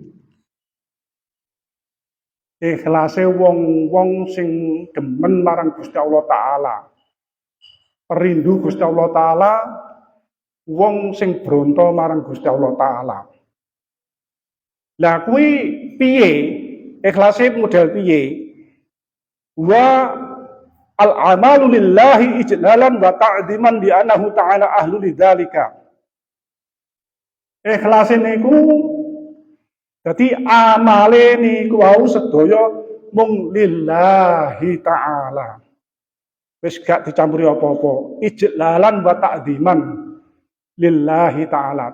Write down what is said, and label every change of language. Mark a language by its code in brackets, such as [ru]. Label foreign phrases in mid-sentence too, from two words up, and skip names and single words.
[jv] Ikhlase wong-wong sing demen marang Gusti Allah taala. Perindu Gusti Allah taala, wong sing bronto marang Gusti Allah taala. Lah kuwi piye? Ikhlase model piye? [ar] والعمل لله إجلالا وتعظيما لأنه تعالى أهل لذلك. [jv] Ikhlase niku dadi amale niku wau sedaya mung [ar] لله تعالى. [jv] Wis gak dicampuri apa-apa. [ar] إجلالا وتعظيما لله تعالى.